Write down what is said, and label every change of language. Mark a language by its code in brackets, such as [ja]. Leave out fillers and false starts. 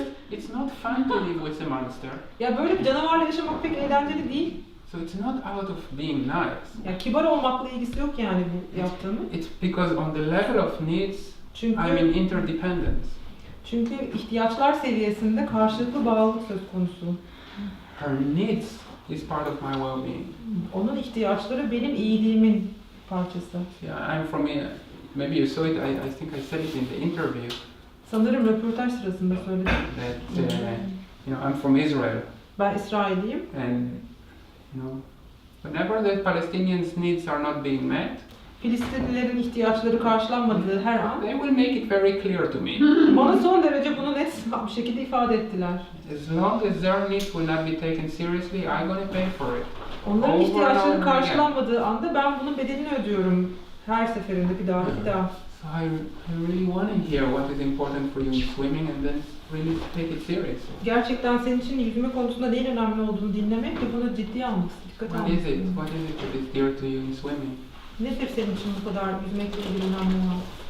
[en] It's not fun to live with a monster. [tr] Ya böyle bir canavarla yaşamak pek eğlenceli değil. [en] So it's not out of being nice. [tr] Ya kibar olmakla ilgisi yok yani bu yaptığımın. [en] It's because on the level of needs, [tr] Çünkü [en] I'm in interdependence. [tr] çünkü ihtiyaçlar seviyesinde karşılıklı bağlılık söz konusu. [en] Her needs is part of my well-being. [tr] Onun ihtiyaçları benim iyiliğimin parçası. [en] Yeah, I'm from here. Maybe you saw it. I think I said it in the interview [tr] Sanırım röportaj sırasında söyledim. [en] that you know I'm from Israel. [tr] Ben İsrailliyim. [en] And whenever the Palestinians' needs are not being met, [tr] Filistinlilerin ihtiyaçları karşılanmadığı her an [en] they will make it very clear to me. [tr] bana son derece bunu net bir şekilde ifade ettiler. [en] As long as their needs will not be taken seriously, I'm going to pay for it. [tr] Onların [en] Over and [tr] ihtiyaçları [en] over [tr] karşılanmadığı anda ben bunun bedelini ödüyorum. Her seferinde bir daha. [en] So I really want to hear what is important for you in swimming and then really take it seriously. [tr] Gerçekten senin için yüzme konusunda neyin önemli olduğunu dinlemek ve bunu ciddiye almak, dikkate [en] What [tr] almak. [en] is it? What is it that is dear to you in swimming? [tr] Nedir senin için bu kadar yüzmekle ilgili önemli olan?